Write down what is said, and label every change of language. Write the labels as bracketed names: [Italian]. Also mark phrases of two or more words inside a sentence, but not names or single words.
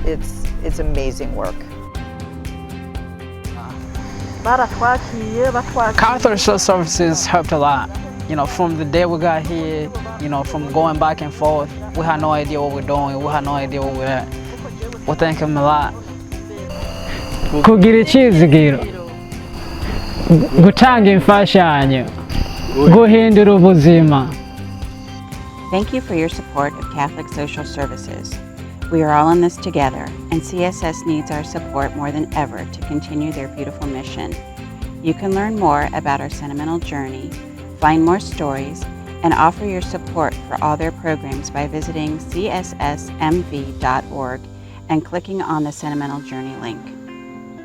[English] It's amazing work. Catholic Social Services helped a lot. You know, from the day we got here, you know, from going back and forth, we had no idea what we're doing, we had no idea where we're at. We thank him a lot. [Rundi] Kugira icyizigiro, gutanga imfashanyo, guhindura ubuzima. [English] Thank you for your support of Catholic Social Services. We are all in this together, and CSS needs our support more than ever to continue their beautiful mission. You can learn more about our Sentimental journey, find more stories, and offer your support for all their programs by visiting cssmv.org and clicking on the Sentimental Journey link.